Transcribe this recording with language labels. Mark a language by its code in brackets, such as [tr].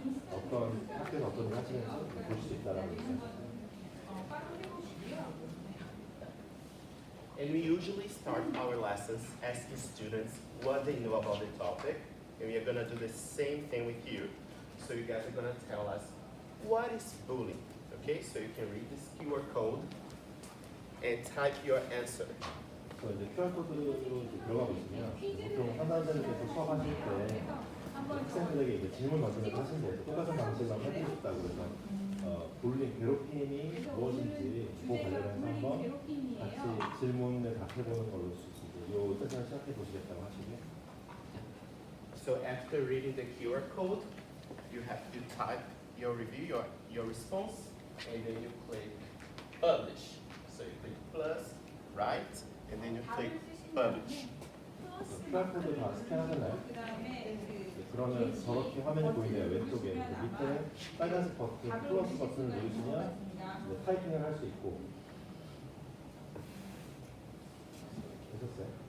[ko] 접근을 하시는지 볼 수 있다라고 있어요. [en] And we usually start our lessons asking students what they know about the topic, and we are gonna do the same thing with you. So you guys are gonna tell us what is bullying, okay? So you can read this QR code and type your answer. [ko] 이제 QR 코드로 들어가고 있으면 보통 상담자님께서 수업하실 때 학생들에게 이제 질문 같은 걸 하신대요. 똑같은 방식으로 해보고 싶다고 해서 bullying, 괴롭힘이 무엇인지 그 관련해서 한번 같이 질문에 답해보는 걸로 이 세션을 시작해 보시겠다고 하시고요. [en] So after reading the QR code, you have to type your review, your response, and then you click publish. So you click plus, right, and then you click publish. [ko] QR 코드 다 스캔하셨나요? 그러면 저렇게 화면이 보이네요. 왼쪽에 밑에 빨간색 버튼, 플러스 버튼을 누르시면 타이핑을 할 수 있고. 되셨어요?